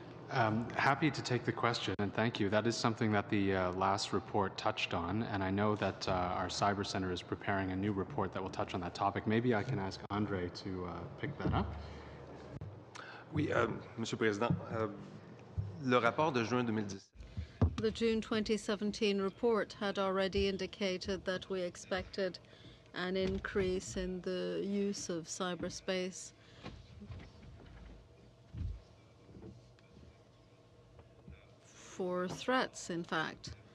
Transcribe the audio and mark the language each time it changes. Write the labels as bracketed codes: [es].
[en] Happy to take the question, and thank you. That is something that the last report touched on, and I know that our Cyber Center is preparing a new report that will touch on that topic. Maybe I can ask Andre to pick that up. [fr] Oui, Monsieur le Président, le rapport de juin 2017. [en] The June 2017 report had already indicated that we expected an increase in the use of cyberspace for threats, in fact.